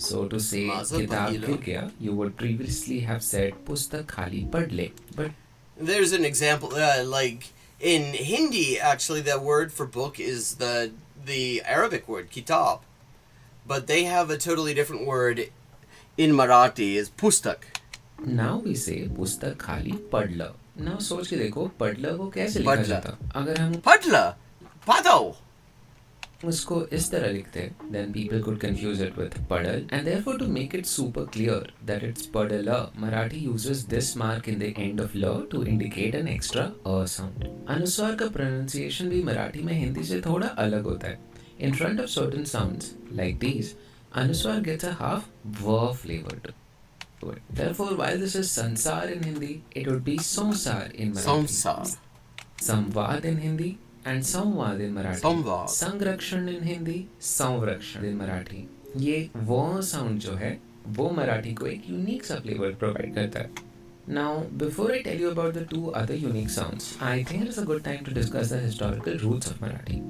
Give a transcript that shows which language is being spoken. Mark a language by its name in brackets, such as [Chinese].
[English] So to say [Hindi] kitab gir gaya, [English] you would previously have said [Marathi] pustak khali pad le. [English] But there's an example, like in Hindi, actually, that word for book is the Arabic word kitab, but they have a totally different word in Marathi is pustak. Now we say [Marathi] pustak khali padla. [Hindi] Now सोच के देखो पडला को कैसे लिखा जाता. अगर हम [Marathi] पडला पादो [Hindi] उसको इस तरह लिखते, [English] then people could confuse it with padal, and therefore to make it super clear that it's padala, Marathi uses this mark in the end of la to indicate an extra a sound. [Hindi] अनुस्वार का pronunciation भी मराठी में हिंदी से थोड़ा अलग होता है. [English] In front of certain sounds like these, anuswar gets a half v flavor to it. Therefore, while this is sansar in Hindi, it would be samsar in Marathi. Samsar. Samvad in Hindi and samvad in Marathi. Samvad. Sangrakshan in Hindi, samrakshan in Marathi. [Hindi] ये वो sound जो है, वो मराठी को एक unique सा [English] flavor provide [Hindi] करता है. [English] Now, before I tell you about the 2 other unique sounds, I think it is a good time to discuss the historical roots of Marathi.